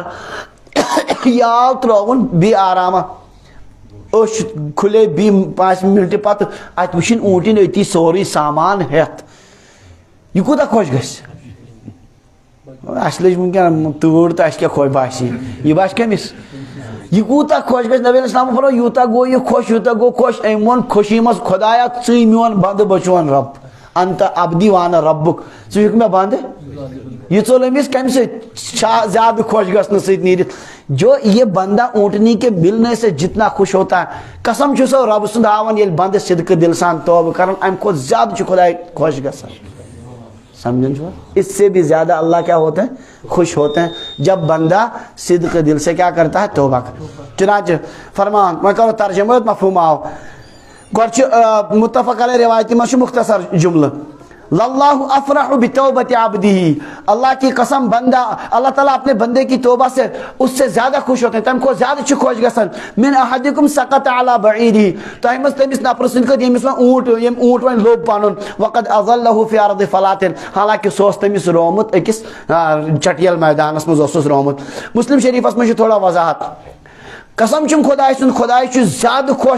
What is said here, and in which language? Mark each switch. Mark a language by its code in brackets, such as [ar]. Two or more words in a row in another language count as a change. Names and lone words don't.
[ks] یہِ آو ترٛٲوُن بیٚیہِ آراما أچھ کھُلے بیٚیہِ 5 مِنٹہِ پتہٕ اتہِ وٕچھِنۍ اوٗنٛٹِنۍ أتی سورُے سامان ہٮ۪تھ. یہِ کوٗتاہ خۄش گژھِ؟ اسہِ لٔج وٕنکٮ۪ن تۭر تہٕ اسہِ کیٛاہ خۄش باسہِ یہِ باسہِ کٔمِس؟ یہ کوٗتاہ خۄش گژھِ. نبی [ar] علیہ السلام [ks] فرمو یوٗتاہ گوٚو یہِ خۄش یوٗتاہ گوٚو خۄش. أمۍ ووٚن خوشی منٛز خۄدایا ژٕے میون بنٛدٕ بہٕ چون رب. [ar] انت عبدی وانا ربک [ks] ژٕ ہیوٚک مےٚ بنٛد یہ ژوٚل أمِس کمہِ سۭتۍ زیادہ خوش گژھنہٕ سۭتۍ نیٖرِتھ [ur] جو یہ بندہ اونٹنی کے ملنے سے جتنا خوش ہوتا ہے [ks] قسم چھُ سو رب سُنٛد ہاوان ییٚلہِ بندٕ صدقہٕ دل سان توبہ کران امہِ کھۄتہٕ زیادٕ چھُ خداے خوش گژھان سمجھن چھُوا [ur] اس سے بھی زیادہ اللہ کیا ہوتے ہیں خوش ہوتے ہیں جب بندہ صدق دل سے کیا کرتا ہے [ks] توبہ چنانچہ فرمان میں کرو ترجمہ مفہوم آو گۄڈٕ چھُ متفق علیہ روایتی منٛز چھُ مختصر جملہ [ar] للہ افرح بتوبت عبدہ [ur] اللہ کی قسم بندہ اللہ تعالیٰ اپنے بندے کی توبہ سے اس سے زیادہ خوش ہوتے ہیں [ks] تم کو زیادہ چھُ خوش گژھان [ar] من احدکم سقط علی بعیرہ [ks] تۄہہِ منٛز تٔمِس نفر سٕنٛدۍ خٲطرٕ ییٚمِس وۄنۍ ییٚمۍ اونٹ وۄنۍ لوٚب پنُن [ar] وقد اضلہ فی ارض فلاتن [ks] حالانکہ سُہ اوس تٔمِس روومُت أکِس چٹیل میدانس منٛز اوسُس روومُت مسلم شریفس منٛز چھِ تھوڑا وضاحت قسم چھُم خداے سُنٛد خداے چھُ زیادٕ خۄش